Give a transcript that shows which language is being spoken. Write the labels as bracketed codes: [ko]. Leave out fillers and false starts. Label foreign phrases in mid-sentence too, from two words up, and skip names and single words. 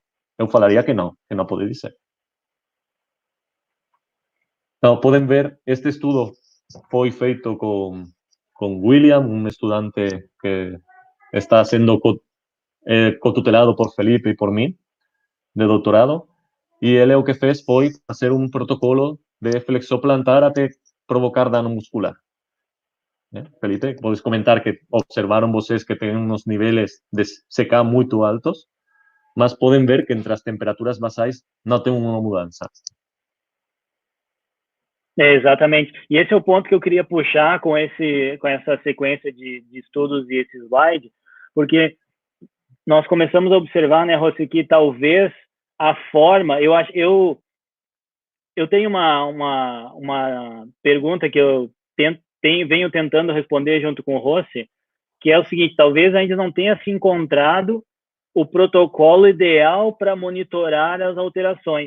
[gl] Eu falaría que non pode dizer. Como poden ver, este estudo foi feito con William, un estudante que está sendo cotutelado por Felipe e por mí, de doutorado, e ele o que fez foi facer un protocolo de flexoplantar até provocar dano muscular. Felipe, podes comentar que observaron vocês que ten uns niveles de CK moito altos, mas poden ver que entre as temperaturas basais non ten unha mudanza. [pt] Exatamente. E esse é o ponto que eu queria puxar com essa sequência de estudos e esse slide, porque nós começamos a observar, né, Rossi, que talvez a forma, eu tenho uma pergunta que eu venho tentando responder junto com o Rossi, que é o seguinte: talvez ainda não tenha se encontrado o protocolo ideal para monitorar as alterações.